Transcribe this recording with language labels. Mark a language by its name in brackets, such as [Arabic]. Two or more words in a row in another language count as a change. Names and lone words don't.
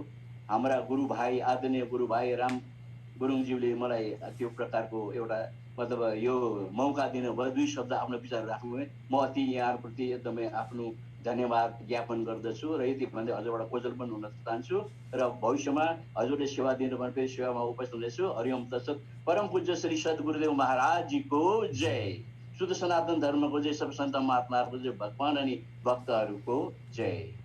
[Nepali] हाम्रा गुरुभाइ, आदरणीय गुरुभाइ राम गुरुङज्यूले मलाई त्यो प्रकारको एउटा मतलब यो मौका दिनुभयो। दुई शब्द आफ्नो विचार राख्नुभयो। म अति यहाँप्रति एकदमै आफ्नो धन्यवाद ज्ञापन गर्दछु र यति भन्दै हजुरबाट कोजल पनि हुन चाहन्छु र भविष्यमा हजुरले सेवा दिनु भने फेरि सेवामा उपस्थित हुनेछु। [Sanskrit] हरिओम तत्सत। [Nepali] परम पूज्य श्री सद्गुरुदेव महाराजजीको जय। शुद्ध सनातन धर्मको जय। सब सन्त महात्माहरूको जय। भगवान अनि भक्तहरूको जय।